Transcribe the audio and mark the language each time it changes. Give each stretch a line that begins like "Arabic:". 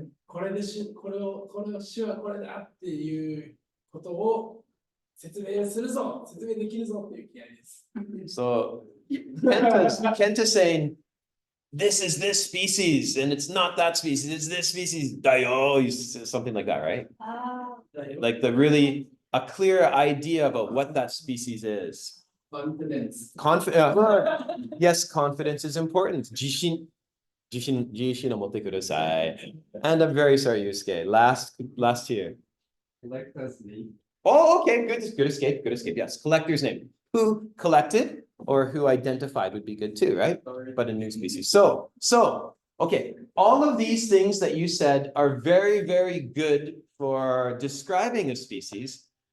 Japanese: これの種はこれだっていうことを説明するぞ、説明できるぞっていう気合です。
English: So Kenta's saying, this is this species, and it's not that species, it's this species. Dayo, something like that, right? Like a clear idea about what that species is. Confidence. Yes, confidence is important.
Japanese: Jishinを持ってください.
English: And I'm very sorry, Yusuke. Last year. Collector's name. Oh, okay, good escape, yes. Collector's name. Who collected or who identified would be good too, right? But a new species. So, okay, all of these things that you said are very, very good for describing a species.